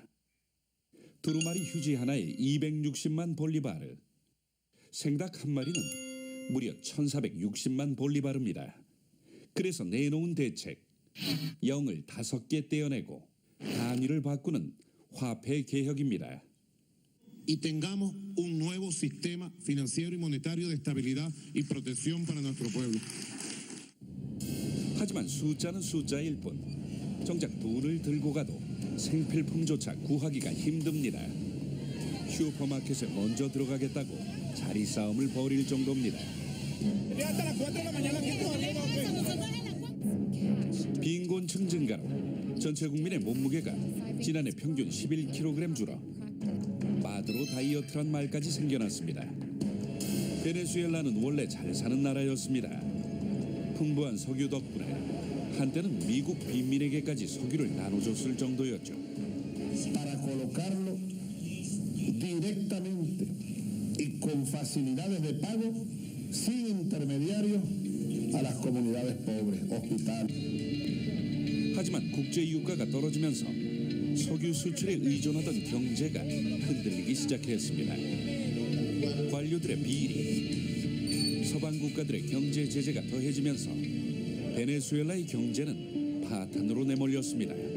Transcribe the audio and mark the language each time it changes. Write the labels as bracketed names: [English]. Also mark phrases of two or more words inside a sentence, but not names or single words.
[Korean] 두루마리 휴지 하나에 260만 볼리바르. 생닭 한 마리는 무려 1460만 볼리바르입니다. 그래서 내놓은 대책. 0을 5개 떼어내고 단위를 바꾸는 화폐 개혁입니다. [Spanish] y tengamos un nuevo sistema financiero y monetario de estabilidad y protección para nuestro pueblo. [Korean] 하지만 숫자는 숫자일 뿐 정작 돈을 들고 가도 생필품조차 구하기가 힘듭니다. 슈퍼마켓에 먼저 들어가겠다고 자리 싸움을 벌일 정도입니다. 빈곤층 증가로 전체 국민의 몸무게가 지난해 평균 11kg 줄어 마드로 다이어트란 말까지 생겨났습니다. 베네수엘라는 원래 잘 사는 나라였습니다. 풍부한 석유 덕분에 한때는 미국 빈민에게까지 석유를 나눠줬을 정도였죠. [Spanish] Para colocarlo directamente y con facilidades de pago sin intermediarios a las comunidades pobres, hospitales. [Korean] 하지만 국제 유가가 떨어지면서 석유 수출에 의존하던 경제가 흔들리기 시작했습니다. 관료들의 비리, 서방 국가들의 경제 제재가 더해지면서 베네수엘라의 경제는 파탄으로 내몰렸습니다.